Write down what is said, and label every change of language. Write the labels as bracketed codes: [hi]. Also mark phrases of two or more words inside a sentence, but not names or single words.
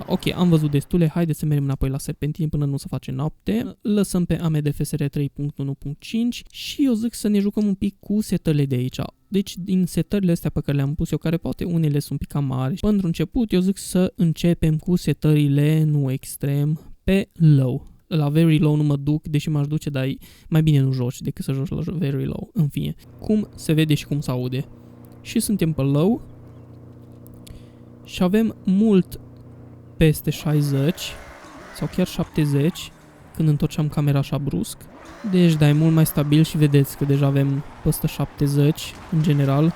[ro] Ok, am văzut destule, haideți să mergem înapoi la serpentine până nu se face noapte. Lăsăm pe AMD FSR 3.1.5 și eu zic să ne jucăm un pic cu setările de aici. Deci din setările astea pe care le-am pus eu, care poate unele sunt un pic cam mari, pentru început eu zic să începem cu setările nu extrem pe low. La [en] very low [ro] nu mă duc, deși m-aș duce, dar mai bine nu joci decât să joci la [en] very low. [ro] În fine, cum se vede și cum se aude. Și suntem pe low. Și avem mult peste 60 sau chiar 70 când întorceam camera așa brusc. Deci da, e mult mai stabil și vedeți că deja avem peste 70 în general.